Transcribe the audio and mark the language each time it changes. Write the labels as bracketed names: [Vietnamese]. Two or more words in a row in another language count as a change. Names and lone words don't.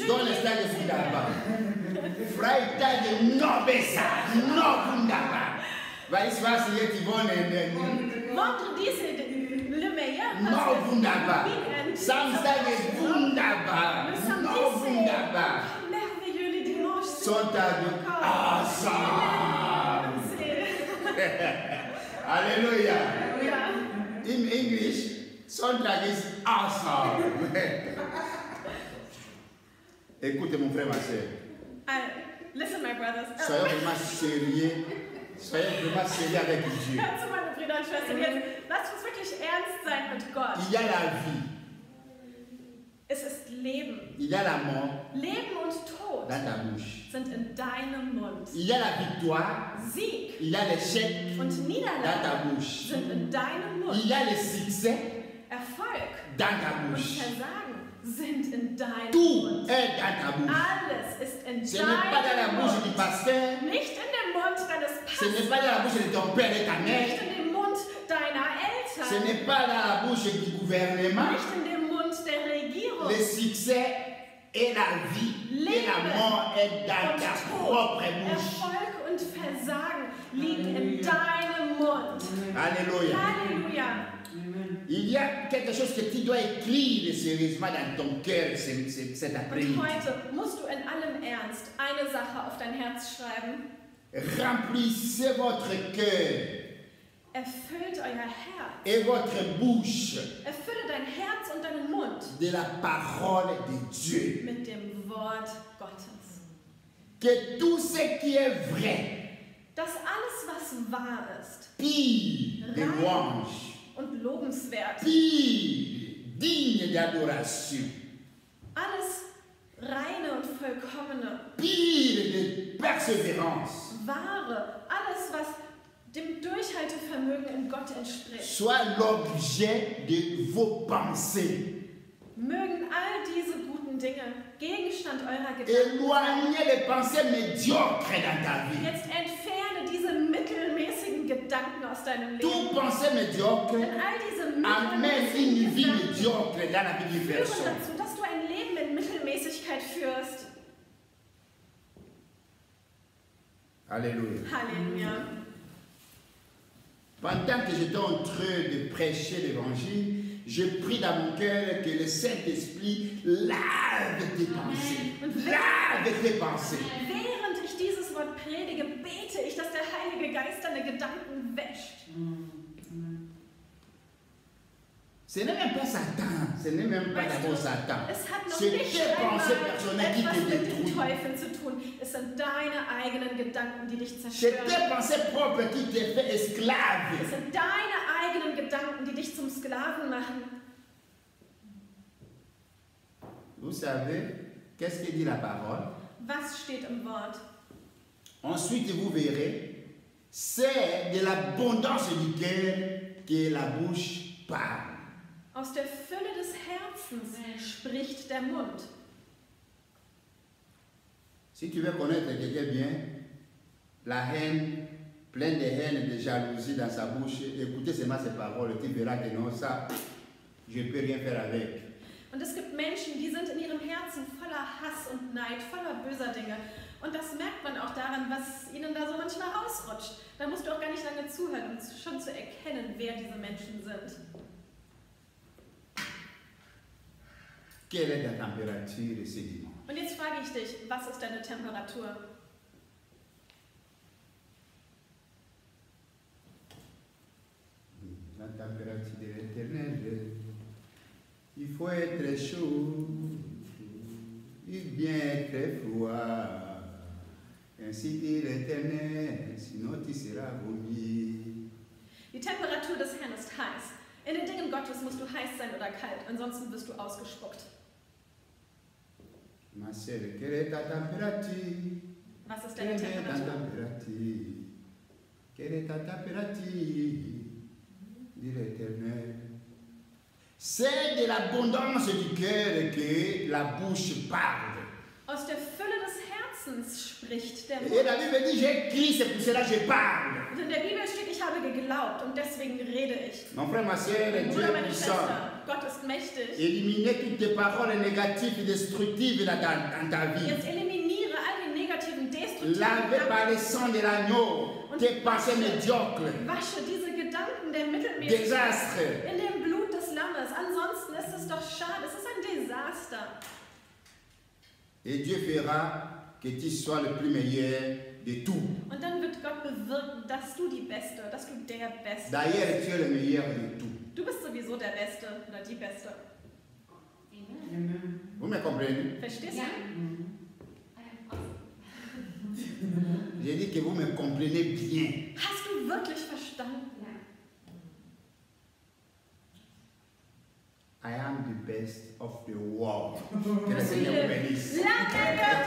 [German] Donnerstag ist [French] c'est [German] wunderbar. [French] bien. [German] Freitag noch besser. Noch wunderbar. Weißt du was, jetzt wollen [French] Vendredi, c'est le meilleur. Parce [German] noch [French] que [German] wunderbar. weekend, Samstag ist wunderbar. [French] Le samedi, [German] Noch wunderbar. [French] c'est merveilleux. Les dimanches, c'est [German] Sonntag, [French] encore. awesome. C'est- Alléluia. [German] Ja. [English] In English, Sonntag is awesome. [French] Écoutez mon frère, ma soeur. [English] Listen, my brothers. [French] Soyons vraiment sérieux. Soyons vraiment sérieux avec Dieu. [German] Hört zu, meine Brüder und Schwestern. Jetzt lasst uns wirklich ernst sein mit Gott. [French] Il y a la vie, [German] Es ist Leben. [French] il y a la mort [German] Leben und Tod [French] dans ta bouche. [German] sind in deinem Mund. [French] Il y a la victoire, [German] Sieg [French] il y a l'échec [German] und [French] dans ta [German] Niederlage [French] bouche. [German] sind in deinem [French] Il [German] Mund. [French] y a le succès [German] Erfolg [French] dans ta [German] und [French] bouche. [German] Versagen sind in deinem [French] Tout [German] Mund. [French] est dans ta bouche. [German] Alles ist in [French] Ce n'est pas dans la [German] deinem [French] bouche du [German] Mund. [French] pasteur, [German] Nicht in dem Mund deines [French] ce n'est pas dans la [German] Pastors. [French] bouche de ton père et ta [German] Nicht [French] mère, [German] in dem Mund deiner [French] ce [German] Eltern. [French] n'est pas dans la bouche du gouvernement. [German] Nicht in dem Mund der Regierung. [French] Le succès et la vie et la mort est dans ta propre bouche. [German] Erfolg und Versagen liegen in deinem Mund. [French] Alléluia. [German] Halleluja. [French] Il y a quelque chose que tu dois écrire sérieusement dans ton cœur cet [German] Und [French] après-midi. [German] heute musst du in allem Ernst eine Sache auf dein Herz schreiben. [French] Remplissez votre cœur [German] Erfüllt euer Herz. [French] et votre bouche [German] Erfülle dein Herz und deinen Mund [French] de la parole de Dieu. [German] mit dem Wort Gottes. [French] Que tout ce qui est vrai, [German] Dass alles, was wahr ist [French] pire de louange, [German] und lobenswert, [French] pire, digne d'adoration, [German] alles reine und vollkommene, [French] pire de persévérance, [German] wahre, alles, was dem Durchhaltevermögen in Gott entspricht. [French] soit l'objet de vos pensées. [German] Mögen all diese guten Dinge Gegenstand eurer Gedanken sein. [French] Éloignez les pensées médiocres dans ta vie. [German] Jetzt entferne diese mittelmäßigen Gedanken Gedanken aus deinem Leben. [French] Toute pensée médiocre [German] Denn all diese [French] amène une vie [German] Gedanken [French] médiocre dans la vie d'une [German] führen [French] personne. [German] dazu, dass du ein Leben in Mittelmäßigkeit führst. [French] Alléluia. [German] Halleluja. [French] Pendant que j'étais en train de prêcher l'évangile, je prie dans mon cœur que le Saint-Esprit lave tes pensées. Lave tes pensées. [German] Während ich dieses Wort predige, bete ich, dass der Heilige Geist deine Gedanken wäscht. [French] Ce n'est même pas Satan, ce n'est même pas d'abord Satan. [German] Es hat noch [French] C'est [German] nicht [French] tes pensées [German] einmal [French] personnelles qui [German] etwas [French] te [German] mit dem [French] détruisent. [German] Teufel zu tun. Es sind deine eigenen Gedanken, die dich [French] C'est [German] zerstören. [French] tes pensées propres qui te fait [German] Es [French] esclave. [German] sind deine eigenen Gedanken, die dich zum Sklaven machen. [French] Vous savez, qu'est-ce que dit la parole? [German] Was steht im Wort? [French] Ensuite, vous verrez, c'est de l'abondance du cœur que la bouche parle. [German] Aus der Fülle des Herzens spricht der Mund. [French] Si tu veux connaître quelqu'un bien, la haine, pleine de haine et de jalousie dans sa bouche, écoutez seulement ces paroles, tu verras que non, ça, je ne peux rien faire avec. [German] Und es gibt Menschen, die sind in ihrem Herzen voller Hass und Neid, voller böser Dinge. Und das merkt man auch daran, was ihnen da so manchmal rausrutscht. Da musst du auch gar nicht lange zuhören, um schon zu erkennen, wer diese Menschen sind. [French] Quelle est la température ce dimanche? [German] Und jetzt frage ich dich, was ist deine Temperatur? [French] La température de l'Éternel, il faut être chaud, il bien être froid. Ainsi dit l'Éternel, sinon tu seras vomi. [German] Die Temperatur des Herrn ist heiß. In den Dingen Gottes musst du heiß sein oder kalt, ansonsten wirst du ausgespuckt. [French] Ma sœur, quelle est ta température? [German] Was ist [French] Quelle [German] deine [French] est ta [German] Temperatur? [French] température? Quelle est ta température? Dit l'Éternel. C'est de l'abondance du cœur que la bouche parle. [German] Aus der Fülle des Herzens spricht der [French] Et [German] Mund. [French] la Bible dit, j'ai crié, c'est pour cela que je parle. [German] Und in der Bibel steht, ich habe geglaubt und deswegen rede ich. [French] Mon frère, ma sœur, [German] Mein [French] Dieu [German] Bruder, [French] est [German] meine [French] puissant. [German] Schwester, Gott ist mächtig. [French] Éliminez toutes tes paroles négatives et destructives dans ta vie. [German] Jetzt eliminiere all die negativen, destruktiven [French] Lavez par [German] Gedanken. [French] le sang de l'agneau tes pensées médiocres, [German] Wasche diese Gedanken der Mittelmäßigkeit [French] désastres. [German] in dem Blut des Lammes. Ansonsten ist es doch schade. Es ist ein Desaster. [French] Et Dieu fera que tu sois le plus meilleur de tout. [German] Und dann wird Gott bewirken, dass du die Beste, dass du der Beste [French] D'ailleurs, [German] bist. [French] tu es le meilleur de tout. [German] Du bist sowieso der Beste oder die Beste. [French] Vous me comprenez? [German] Verstehst Ja. du? [French] J'ai dit que vous me comprenez bien. [German] Hast du wirklich verstanden? [English] I am the best of the world. [French] Que le Seigneur vous bénisse. [German] Lange